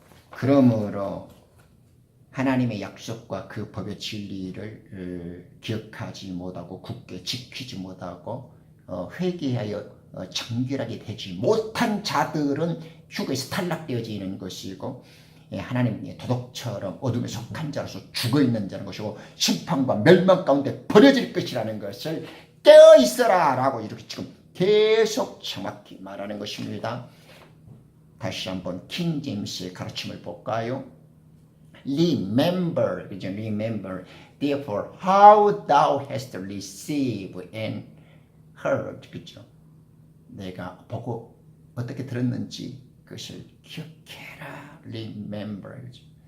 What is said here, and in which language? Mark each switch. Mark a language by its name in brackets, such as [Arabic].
[Korean] 그러므로 하나님의 약속과 그 법의 진리를 기억하지 못하고 굳게 지키지 못하고 회개하여 정결하게 되지 못한 자들은 휴거에서 탈락되어지는 것이고 하나님의 도둑처럼 어둠에 속한 자로서 죽어있는 자는 것이고 심판과 멸망 가운데 버려질 것이라는 것을 깨어있어라 라고 이렇게 지금 계속 정확히 말하는 것입니다. 다시 한번 킹 제임스의 가르침을 볼까요? [English] Remember, [Korean] 그죠? [English] Remember, therefore, how thou hast received and heard, [Korean] 그죠? 내가 보고 어떻게 들었는지 그것을 기억해라. [English] Remember, [Korean] 그죠?